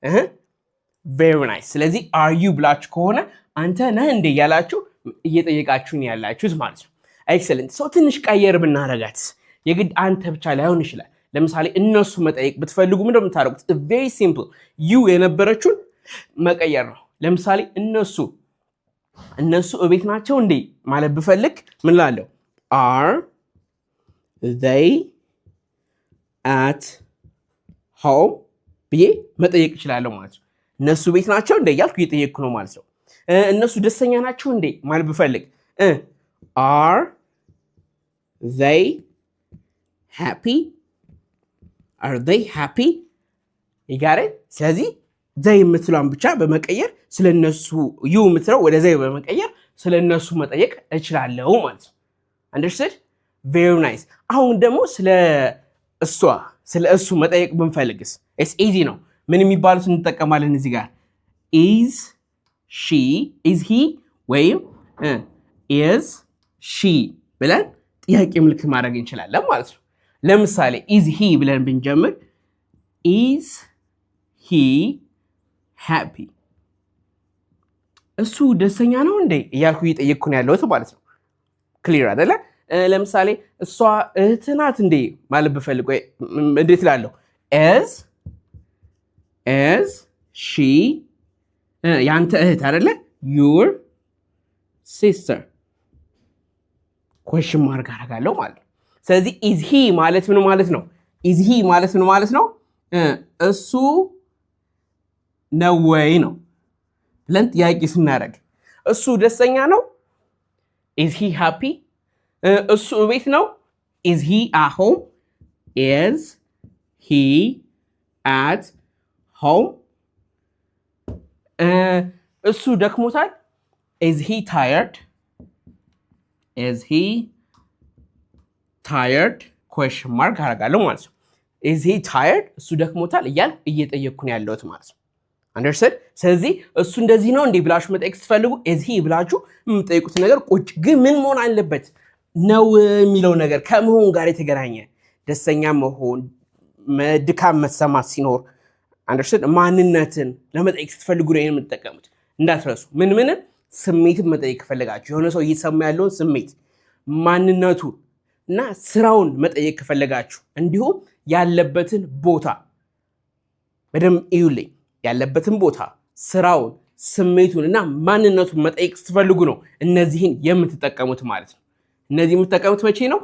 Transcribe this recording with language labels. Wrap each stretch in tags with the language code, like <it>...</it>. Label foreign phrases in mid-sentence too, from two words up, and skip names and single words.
<en>very nice.</en> <am>ስለዚህ</am> <en>are you</en> <am>ብላችሁ ከሆነ አንተ ነህ እንዴ እያላችሁ እየጠየቃችሁ ነው ያላችሁት ማለት ነው። excellent. so ትንሽ ቀየር ብናረጋት የግድ አንተ ብቻ ላይሆን ይችላል። ለምሳሌ እነሱ መጠየቅ ብትፈልጉ ምንድነው የምታደርጉት?</am> <en>very simple.</en> <am>you የነበረችውን መቀየር ነው። ለምሳሌ እነሱ እቤት ናቸው እንዴ ማለት ብፈልግ ምን ላለው?</am> <en>are they at home</en> <am>ብዬ መጠየቅ እችላለሁ ማለት ነው። እነሱ ቤት ናቸው እንዴ እያልኩ እየጠየቅኩ ነው ማለት ነው። እነሱ ደስተኛ ናቸው እንዴ ማለት ብፈልግ</am> <en>are they happy? are they happy? you got it?</en> <am>ስለዚህ they የምትለውን ብቻ በመቀየር ስለነሱ you የምትለው ወደ they በመቀየር ስለነሱ መጠየቅ እችላለሁ ማለት ነው። understood?</am> <en>very nice.</en> <am>አሁን ደግሞ ስለ እሱ መጠየቅ ብንፈልግስ</am> <en>it's easy</en> <am>ነው። ምን የሚባሉት እንጠቀማለን እዚህ ጋር?</am> <en>is she, is he</en> <am>ወይም</am> <en>is she</en> <am>ብለን ጥያቄ ምልክት ማድረግ እንችላለን ማለት ነው። ለምሳሌ</am> <en>is he</en> <am>ብለን ብንጀምር</am> <en>is he happy?</en> <am>እሱ ደስተኛ ነው እንዴ እያልኩ እየጠየቅኩ ነው ያለሁት ማለት ነው። ክሊር አይደለ? ለምሳሌ እሷ እህት ናት እንዴ ማለት ብፈልግ እንዴት እላለሁ?</am> <en>is she</en> <am>ያንተ እህት አይደለ?</am> <en>your sister question mark</en> <am>አደርጋለሁ ማለት ነው። ስለዚህ is he ማለት ምን ማለት ነው?</am> <en>is he</en> <am>ማለት ምን ማለት ነው? እሱ ነው ወይ ነው ብለን ጥያቄ ስናደርግ እሱ ደስተኛ ነው?</am> <en>is he happy?</en> <am>እሱ ቤት ነው?</am> <en>is he at home? is he at home?</en> <am>እሱ ደክሞታል?</am> <en>is he tired? is he tired question mark</en> <am>አደርጋለሁ ማለት ነው።</am> <en>is he tired?</en> <am>እሱ ደክሞታል እያልኩ እየጠየቅኩ ነው ያለሁት ማለት ነው። understood? ስለዚህ እሱ እንደዚህ ነው እንዴ ብላችሁ መጠየቅ ስትፈልጉ</am> <en>is he</en> <am>ብላችሁ የምትጠይቁት ነገር ቁጭ ግን ምን መሆን አለበት ነው የሚለው ነገር ከመሆን ጋር የተገናኘ ደስተኛ መሆን ድካም መሰማት ሲኖር አንደርስታንድ ማንነትን ለመጠየቅ ስትፈልጉ ነው የምትጠቀሙት። እንዳትረሱ ምን ስሜትን መጠየቅ ከፈለጋችሁ የሆነ ሰው እየሰማ ያለውን ስሜት ማንነቱን እና ስራውን መጠየቅ ከፈለጋችሁ እንዲሁም ያለበትን ቦታ በደንብ እዩልኝ። ያለበትን ቦታ ስራውን ስሜቱን እና ማንነቱን መጠየቅ ስትፈልጉ ነው እነዚህን የምትጠቀሙት ማለት ነው። እነዚህ የምትጠቀሙት መቼ ነው?</am>